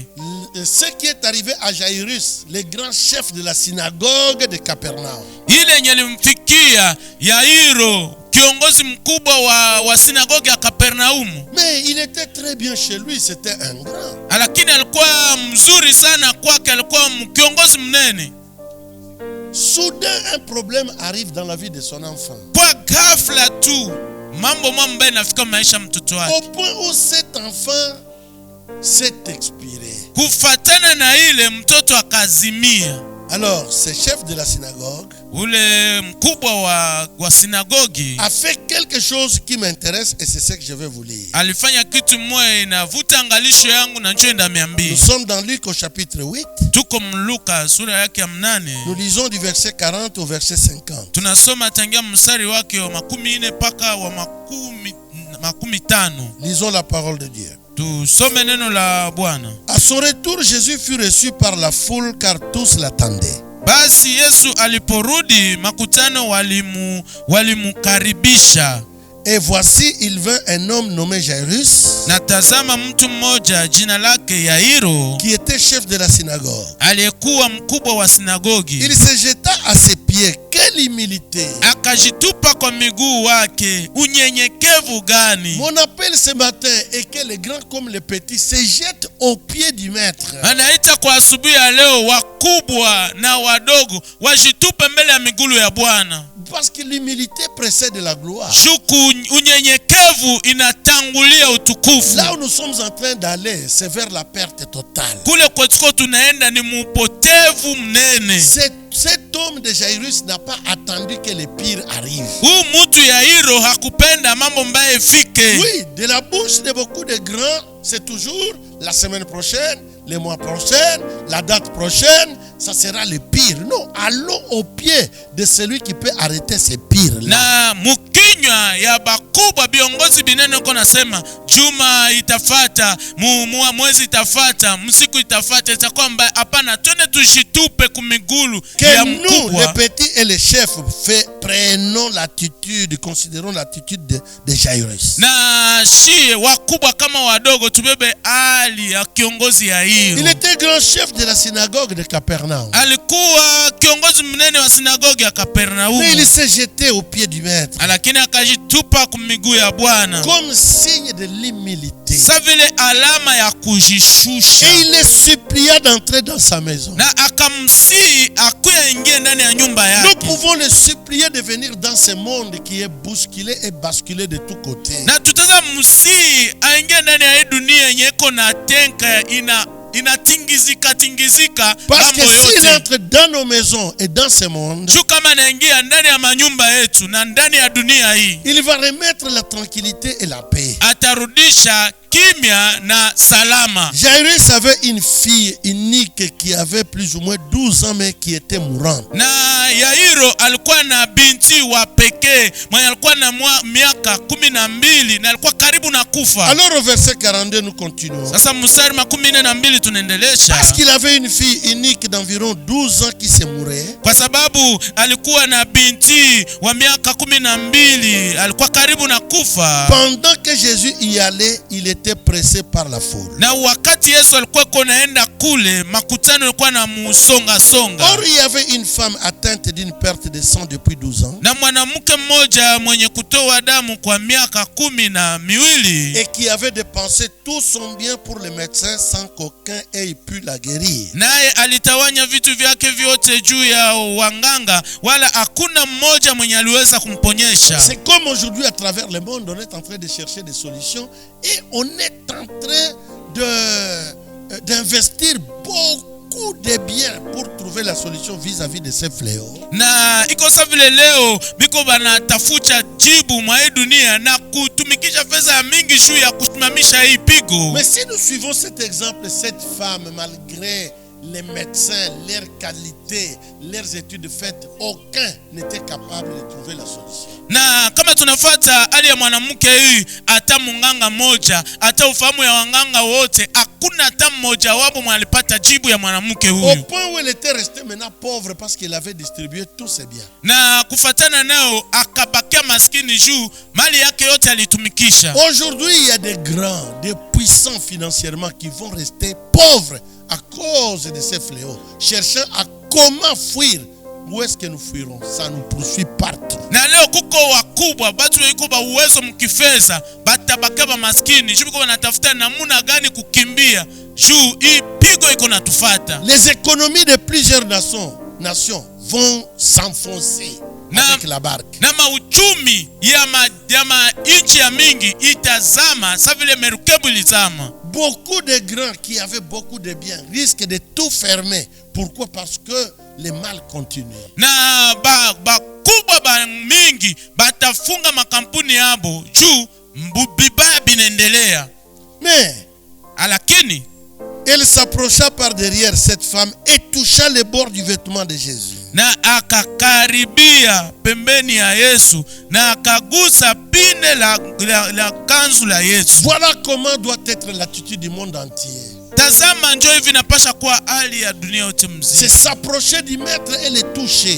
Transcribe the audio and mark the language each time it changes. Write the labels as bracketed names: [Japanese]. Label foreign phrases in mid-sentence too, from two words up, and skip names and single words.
[French] Ce qui est arrivé à Jairus, le grand chef de la synagogue de Capernaum. [Swahili] Ile nyelimfikia Yairo kiongozi mkubwa wa synagogue ya Kapernaum. [French] Mais il était très bien chez lui, c'était un grand. [Swahili] Lakini alikuwa mzuri sana kwake, alikuwa kiongozi mnene. [French] Soudain un problème arrive dans la vie de son enfant. [Swahili] Kwa ghafla tu mambo mbaya nafika maisha mtoto wake. [French] Au point où cet enfant s'est expiré. [Swahili] Kufatana na ile mtoto akazimia. [French] Alors, ce chef de la synagogue [Swahili] ule mkubwa wa sinagogi [French] a fait quelque chose qui m'intéresse et c'est ce que je vais vous lire. [Swahili] alifanya kitu moja inavuta angalisho yangu na njoo ndamiambia. [French] Nous sommes dans Luc au chapitre 8. [Swahili] Tuko Luka sura yake ya 8. [French] Nous lisons du verset 40 au verset 50. [Swahili] Tunasoma tangia mstari wake wa 14 mpaka wa 15. [French] Lisons la parole de Dieu. [Swahili] Tusome neno la Bwana. [French] À son retour, Jésus fut reçu par la foule car tous l'attendaient. [Swahili] Basi Yesu aliporudi makutano walimukaribisha. [French] Et voici, il vint un homme nommé Jairus, [Swahili] Na tazama mtu mmoja jina lake Yairo, [French] qui était chef de la synagogue. [Swahili] aliyekuwa mkubwa wa sinagogi. [French] Il se jeta à ses pieds. Quelle humilité! [Swahili] Akajitupa kwa miguu wake. Unyenyekevu gani! [French] Mon appel ce matin est que les grands comme les petits se jettent aux pieds du maître. [Swahili] Anaita kwa asubuhi ya leo wakubwa na wadogo wajitupe mbele ya miguu ya Bwana. [French] Parce que l'humilité précède la gloire. [Swahili] Shuku unyenyekevu inatangulia utukufu. [French] Là où nous sommes en train d'aller, c'est vers la perte totale. [Swahili] Kule kwetuko tunaenda ni mupotevu mnene. [French] Cet homme de Jairus n'a pas attendu que le pire arrive. [Swahili] Mutu Yairo hakupenda mambo mbaya ifike. [French] Oui, de la bouche de beaucoup de grands, c'est toujours la semaine prochaine, le mois prochain, la date prochaine, ça sera le pire. Non, allons au pied de celui qui peut arrêter ces pires-là. [Swahili] Na mukinywa ya bakubwa biongozi binene ko nasema juma itafata, mwezi itafata, msiku itafata, itakuwa mbaya. Hapana, twende tushitupe kumigulu ya [French] Que nous, [Swahili] mkubwa. [French] les petits et les chefs, prenons l'attitude, considérons l'attitude de Jairus. [Swahili] Na shie wakubwa kama wadogo tubebe hali ya kiongozi ya hiyo. [French] Il était grand chef de la synagogue de Capernaum. [Swahili] Alikuwa kiongozi mnene wa sinagogi ya Kapernaum. [French] Mais il s'est jeté aux pieds du maître. [Swahili] Lakini akajitupa kumiguu ya Bwana. [French] Comme signe de l'humilité. [Swahili] Sa vile alama ya kujishusha. [French] Et il les supplia d'entrer dans sa maison. [Swahili] Na akamsihi akuya ingie ndani ya nyumba yake. [French] Nous pouvons les supplier de venir dans ce monde qui est bousculé et basculé de tous côtés. [Swahili] Na tutaza msihi aingie ndani ya dunia yenye iko na tenka inatingizika. [French] Parce que s'il entre dans nos maisons et dans ce monde, [Swahili] kama anaingia ndani ya manyumba yetu na ndani ya dunia hii, [French] il va remettre la tranquillité et la paix. [Swahili] Atarudisha kimya na salama. [French] Jairus avait une fille unique qui avait plus ou moins 12 ans mais qui était mourante. [Swahili] Na Yairo alikuwa na binti wa pekee mwenye alikuwa na miaka 12 na alikuwa karibu na kufa. [French] Alors au verset 42 nous continuons. [Swahili] Sasa mstari 12 tunaendelesha. [French] Parce qu'il avait une fille unique d'environ 12 ans qui se mourait. [Swahili] Kwa sababu alikuwa na binti wa miaka 12 alikuwa karibu na kufa. [French] Pendant que Jésus y allait, il était pressé par la foule. [Swahili] Na wakati Yesu alikuwa konaenda kule, makutano yalikuwa na musonga songa. [French] Or il y avait une femme atteinte d'une perte de sang depuis 12 ans. [Swahili] Na mwanamke mmoja mwenye kutoa damu kwa miaka 12 [French] et qui avait dépensé tout son bien pour les médecins sans qu'aucun ait pu la guérir. [Swahili] Naye alitawanya vitu vyake vyote juu ya wanganga, wala hakuna mmoja mwenye aliweza kumponyesha. [French] C'est comme aujourd'hui à travers le monde, on est en train de chercher des solutions et on est en train d'investir beaucoup de biens pour trouver la solution vis-à-vis de ces fléaux. [Swahili] Na iko sawa vile leo biko banatafuta jibu mwa dunia na kutumikisha pesa mingi juu ya kusimamisha hii pigo. [French] Mais si nous suivons cet exemple, cette femme, malgré les médecins, leurs qualités, leurs études faites, aucun n'était capable de trouver la solution. [Swahili] Na kama tunafuata hali ya mwanamke huyu, hata munganga moja, hata ufahamu ya wanganga wote, hakuna hata mmoja wapo mwalipata jibu ya mwanamke huyu. [French] Au point où elle était restée maintenant pauvre parce qu'elle avait distribué tous ses biens. [Swahili] Na kufatana nao akabakia maskini juu mali yake yote alitumikisha. [French] Aujourd'hui, il y a des grands, des puissants financièrement qui vont rester pauvres à cause de ces fléaux, cherchant à comment fuir. Où est-ce que nous fuirons? Ça nous poursuit partout. [Swahili] Na leo kuko wakubwa batu wiko ba uwezo mkifeza batabaka ba maskini juu biko wanatafuta namuna gani kukimbia juu hii pigo iko natufata. [French] Les économies de plusieurs nations vont s'enfoncer avec la barque. [Swahili] Na mauchumi ya inchi ya mingi itazama sa vile merikebu ilizama. [French] Beaucoup de grands qui avaient beaucoup de biens risquent de tout fermer. Pourquoi? Parce que le mal continue. [Swahili] Na bakubwa ba mingi batafunga makampuni yabo juu bibaya binaendelea. [French] Mais [Swahili] Lakini [French] elle s'approcha par derrière cette femme et toucha le bord du vêtement de Jésus. [Swahili] Na akakaribia pembeni ya Yesu na akagusa pinde la kanzu la Yesu. [French] Voilà comment doit être l'attitude du monde entier. [Swahili] Tazama njoo hivi napasha kuwa hali ya dunia yote mzima. [French] C'est s'approcher du maître et le toucher.